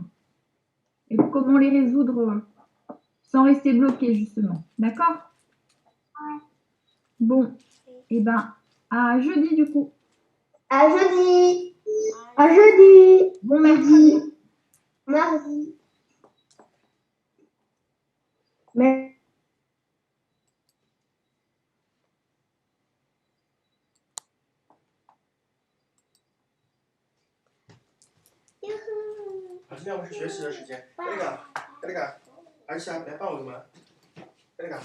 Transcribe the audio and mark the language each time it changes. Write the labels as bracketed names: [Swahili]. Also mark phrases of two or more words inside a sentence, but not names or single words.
[French] Et comment les résoudre sans rester bloqué, justement. D'accord? Ouais. Bon, et ben, à jeudi, du coup. À jeudi. À jeudi. Bon mercredi. Mardi. Mais... [Chinese] 今天我是学习的时间。那个，儿子啊，来帮我什么？那个，